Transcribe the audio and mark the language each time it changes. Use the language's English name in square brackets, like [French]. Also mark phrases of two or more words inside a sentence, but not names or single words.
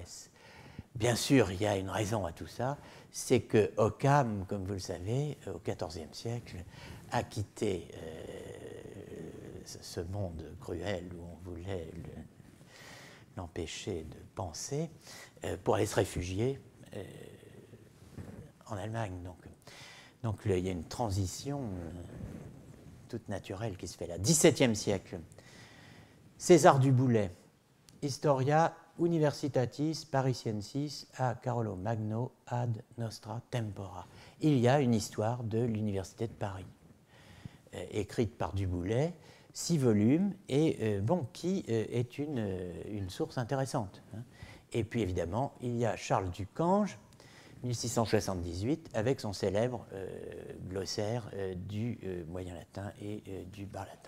[French] Bien sûr, il y a une raison à tout ça, c'est que Occam, comme vous le savez, au XIVe siècle, a quitté ce monde cruel où on voulait l'empêcher de penser pour aller se réfugier en Allemagne. Donc il y a une transition toute naturelle qui se fait là. XVIIe siècle, César du Boulay, Historia Universitatis Parisiensis a Carolo Magno ad nostra tempora. Il y a une histoire de l'Université de Paris, écrite par Du Boulay, 6 volumes, et qui est une source intéressante. Et puis évidemment, il y a Charles Ducange, 1678, avec son célèbre glossaire du moyen latin et du bas latin.